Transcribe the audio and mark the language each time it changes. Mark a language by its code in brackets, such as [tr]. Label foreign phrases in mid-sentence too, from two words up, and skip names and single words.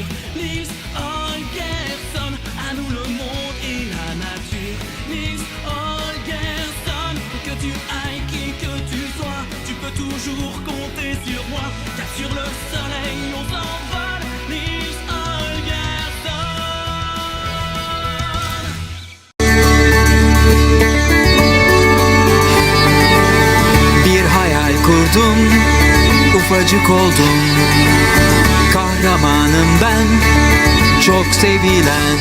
[fr] Nils Holgersson, à nous le monde et la nature. Nils Holgersson, que tu ailles, qui que tu sois, tu peux toujours compter sur moi, car sur le soleil on s'envole. Nils Holgersson. [tr] Bir hayal kurdum, ufacık oldum. Kahramanım ben, çok sevilen.